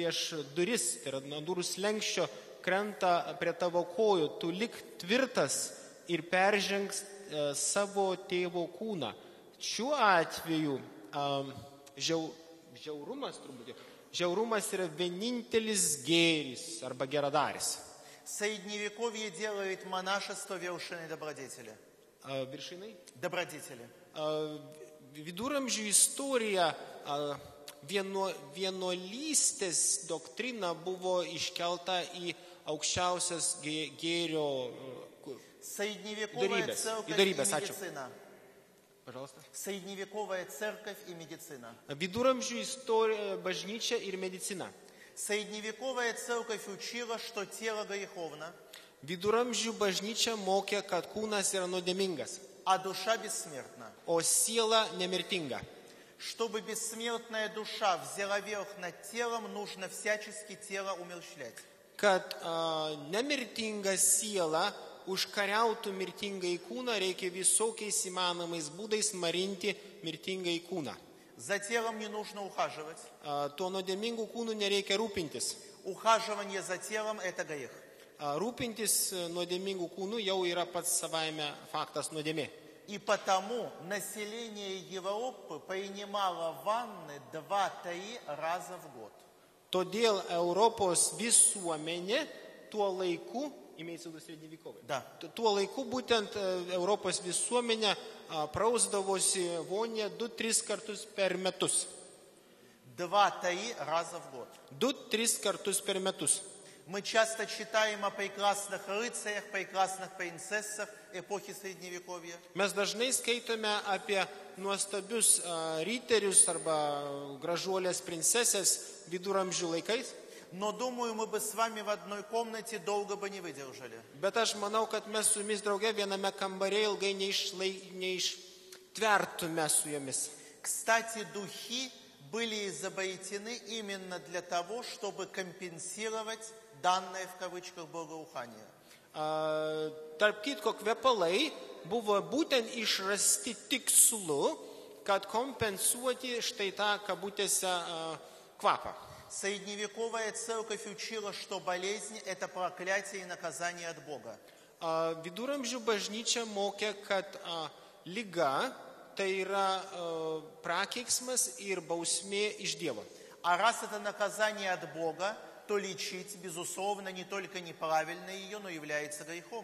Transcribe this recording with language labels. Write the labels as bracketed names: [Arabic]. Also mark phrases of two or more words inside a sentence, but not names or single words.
[Lithuanian] duris, tai yra nuo durų slenkščio, krenta prie tavo kojų, tu lik tvirtas, ir peržengs savo tėvo kūną. Šiuo atveju žiaurumas yra vienintelis gėris arba geradaris. [Russian] Средневековье делает монашество вершиной добродетели. [Lithuanian] Viršinai? [Russian] Добродетели. [Lithuanian] Viduramžių istorija vienuolystės doktrina buvo iškelta į aukščiausias gėrio [Russian] Средневековая церковь и [Lithuanian] Дарибес, ačiū. [Russian] медицина. Пожалуйста. Средневековая церковь и медицина. [Lithuanian] Viduramžių istorija, bažnyčia ir medicina. [Russian] Средневековая церковь учила, что тело греховно, [Lithuanian] Viduramžių bažnyčia mokė, kad kūnas yra nuodėmingas, [Russian] а душа бессмертна. [Lithuanian] o siela nemirtinga. [Russian] Чтобы бессмертная душа взяла верх над телом, нужно всячески тело умерщвлять. [Lithuanian] Kad nemirtinga siela užkariautų mirtingą kūną, reikia visokiais įmanomais būdais marinti mirtingą kūną. [Russian] За телом не нужно ухаживать. [Lithuanian] Tuo nuodėmingu kūnu nereikia rūpintis. [Russian] Ухаживание за телом – это грех. [Lithuanian] Rūpintis nuodėmingu kūnu jau yra pats savaime faktas nuodėmė. [Russian] И потому население Европы принимало ванны 2-3 раза в год. [Lithuanian] Todėl Europos visuomenė tuo laiku, [Russian] Да. [Lithuanian] tuo laiku būtent Europos visuomenė prausdavosi vonė 2-3 kartus per metus. [Russian] 2-3 раза в год. [Lithuanian] 2-3 kartus per metus. [Russian] Мы часто читаем о прекрасных рыцарях, прекрасных принцессах эпохи Средневековья. [Lithuanian] Mes dažnai skaitome apie nuostabius riterius arba gražuolės princesės viduramžių laikais. [Russian] Но, думаю, мы бы с вами в одной комнате долго бы не выдержали. [Lithuanian] Bet aš manau, kad mes su jumis drauge viename kambarėje ilgai neištvertume su jumis. [Russian] Кстати, духи были изобретены именно для того, чтобы компенсировать данное в кавычках благоухание. [Lithuanian] Tarp kitko, kvepalai buvo būtent išrasti tikslu, kad kompensuoti štai tą kabutėse kvapą. [Russian] Средневековая церковь учила, что болезнь – это проклятие и наказание от Бога. [Lithuanian] Viduramžių bažnyčia mokė, kad liga tai yra prakeiksmas ir bausmė iš Dievo. [Russian] А раз это наказание от Бога, то лечить, безусловно, не только неправильно ее, но является грехом.